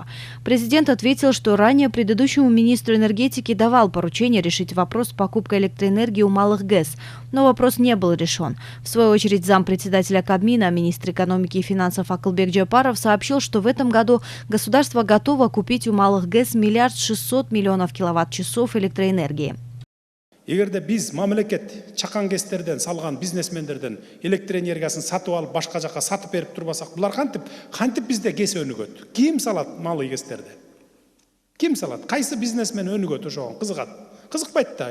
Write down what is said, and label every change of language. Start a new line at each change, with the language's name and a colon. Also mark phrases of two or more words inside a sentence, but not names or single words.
Russian: Президент ответил, что ранее предыдущему министру энергетики давал поручение решить вопрос с покупкой электроэнергии у малых ГЭС, но вопрос не был решен. В свою очередь зампредседателя Кабмина, министр экономики и финансов Акылбек Джапаров сообщил, что в этом году государство готово купить у малых ГЭС 1 600 000 000 киловатт-часов электроэнергии.
Kyrgyz: Эгерде биз мамлекет чакан ГЭСтерден салган бизнесмендерден электр энергиясын сатып алып башка жака сатып берип турбасак, булар кантип бизде ГЭС өнүгөт? Ким салат малый ГЭСтерди? Ким салат? Кайсы бизнесмен өнүгөт ошого? Кызыгат. Кызыкпайт да.